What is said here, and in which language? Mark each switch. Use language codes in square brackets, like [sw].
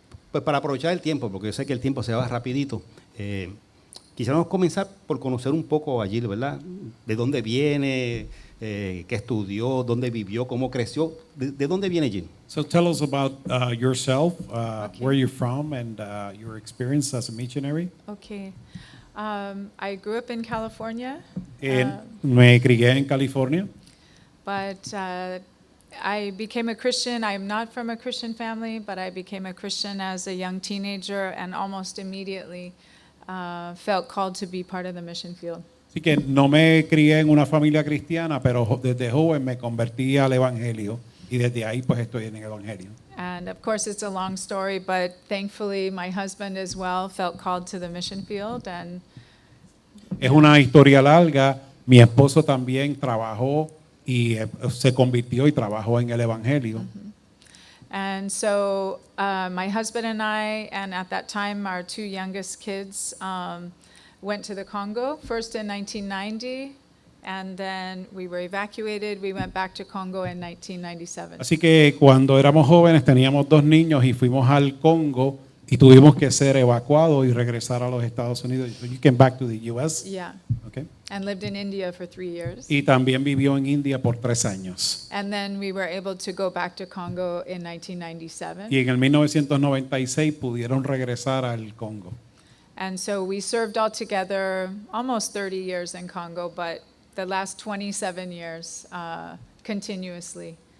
[es] Pues para aprovechar el tiempo, porque yo sé que el tiempo se va rapidito, quisiéramos comenzar por conocer un poco a Jill, ¿verdad? De dónde viene, qué estudió, dónde vivió, cómo creció. ¿De dónde viene Jill? [en] So tell us about yourself, Okay. where you're from, and your experience as a missionary. Okay. I grew up in California, [es] Me crié en California, [en] but I became a Christian. I'm not from a Christian family, but I became a Christian as a young teenager and almost immediately felt called to be part of the mission field. [es] así que no me crié en una familia cristiana, pero desde joven me convertí al evangelio y desde ahí pues estoy en el evangelio. [en] And of course, it's a long story, but thankfully, my husband as well felt called to the mission field. And [es] Es una historia larga. Mi esposo también trabajó y se convirtió y trabajó en el evangelio. [en] And so my husband and I, and at that time our two youngest kids, went to the Congo, first in 1990, and then we were evacuated. We went back to Congo in 1997. [es] Así que cuando éramos jóvenes teníamos 2 niños y fuimos al Congo y tuvimos que ser evacuados y regresar a los Estados Unidos. [en] So you came back to the U.S. Yeah, Okay. and lived in India for 3 years. [es] Y también vivió en India por 3 años. [en] And then we were able to go back to Congo in 1997. [es] Y en el 1996 pudieron regresar al Congo. [en] And so we served all together almost 30 years in Congo, but the last 27 years continuously.